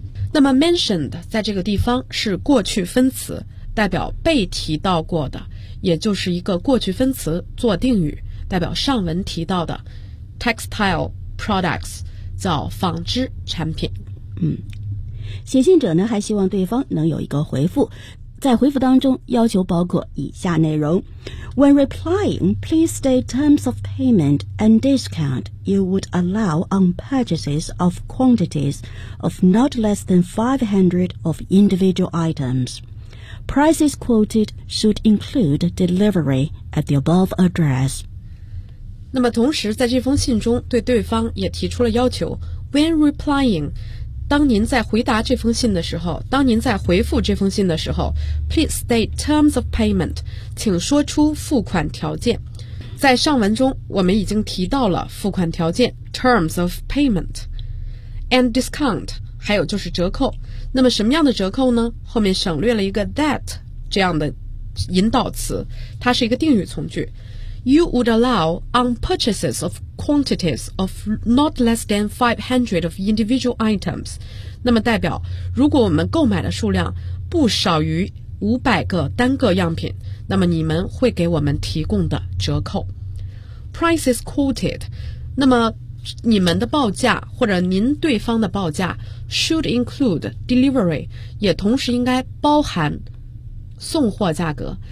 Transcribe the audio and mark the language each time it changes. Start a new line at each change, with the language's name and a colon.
Chinese: 那么 mentioned 在这个地方是过去分词，代表被提到过的，也就是一个过去分词做定语，代表上文提到的
English: textile products，
Chinese: 叫纺织产品。写信者呢还希望对方能有一个回复，在回复当中要求包括以下内容
English: When replying, please state terms of payment and discount you would allow on purchases of quantities of not less than 500 of individual items. Prices quoted should include delivery at the above address.
Chinese: 那么同时在这封信中对对方也提出了要求
English: When replying,
Chinese: 当您在回答这封信的时候，当您在回复这封信的时候 ，
English: please state terms of payment，
Chinese: 请说出付款条件。在上文中，我们已经提到了付款条件
English: terms of payment and discount，
Chinese: 还有就是折扣。那么什么样的折扣呢？后面省略了一个 that 这样的引导词，它是一个定语从句。
English: You would allow on purchases of quantities of not less than 500 of individual items.
Chinese: 那么代表如果我们购买的数量不少于500个单个样品，那么你们会给我们提供的折扣。
English: Prices quoted.
Chinese: 那么你们的报价或者您对方的报价
English: should include delivery,
Chinese: 也同时应该包含送货价格。